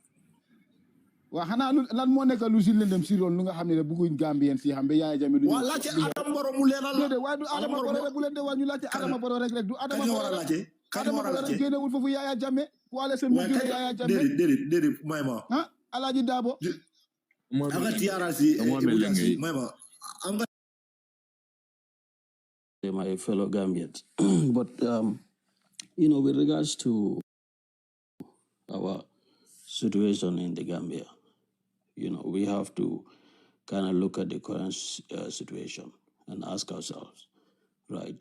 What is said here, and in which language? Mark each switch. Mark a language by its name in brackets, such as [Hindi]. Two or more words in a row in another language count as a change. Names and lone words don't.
[Wolof] waaw xanaa lan moo nekk lu si lëndëm si loolu lu nga xam ne bëgguñ Gambien si xam ba Yaya Jammeh waaw laajte Adama Barrow mu leeral la déedéet waaye du Adama Barrow rek bu leen de waa ñu laajte Adama Barrow rek du Adama Barrow rek génnewul foofu Yaya Jammeh wala seen mu génne Yaya Jammeh déedéet may ma Alaaji Dabo anga TRC may ma anga [English] my fellow Gambians but with regards to our situation in the Gambia, we have to kind of look at the current situation and ask ourselves, right?